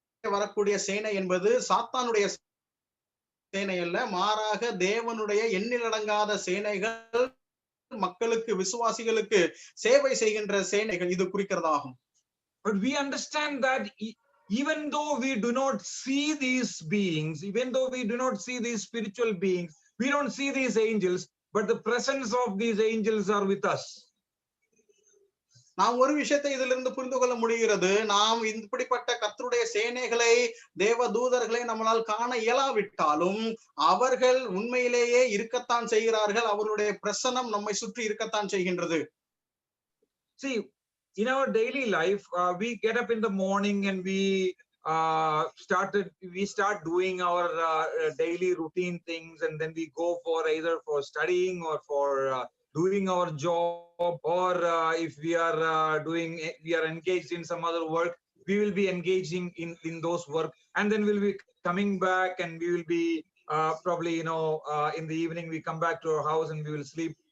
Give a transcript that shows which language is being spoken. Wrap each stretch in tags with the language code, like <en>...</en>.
<ta>வரக்கூடிய சேனை என்பது சாத்தானுடைய சேனை அல்ல, மாறாக தேவனுடைய எண்ணிலடங்காத சேனைகள், மக்களுக்கு விசுவாசிகளுக்கு சேவை செய்கின்ற சேனைகள் இது குறிக்கிறதாகும்.</ta> <en>But we understand that even though we do not see these beings, even though we do not see these spiritual beings, we don't see these angels, but the presence of these angels are with us.</en> <ta>நாம் ஒரு விஷயத்தை இதிலிருந்து புரிந்து கொள்ள முடிகிறது. நாம் இப்படிப்பட்ட கர்த்தருடைய சேனைகளை, தேவ தூதர்களை நம்மளால் காண இயலாவிட்டாலும் அவர்கள் உண்மையிலேயே இருக்கத்தான் செய்கிறார்கள். அவருடைய பிரசன்னம் நம்மை சுற்றி இருக்கத்தான் செய்கின்றது.</ta> <en>See, in our daily life, we get up in the morning and we start doing our daily routine things, and then we go for either for studying or for doing our job, or if we are engaged in some other work, we will be engaging in those work, and then we'll be coming back, and we will be probably in the evening we come back to our house and we will sleep.</en>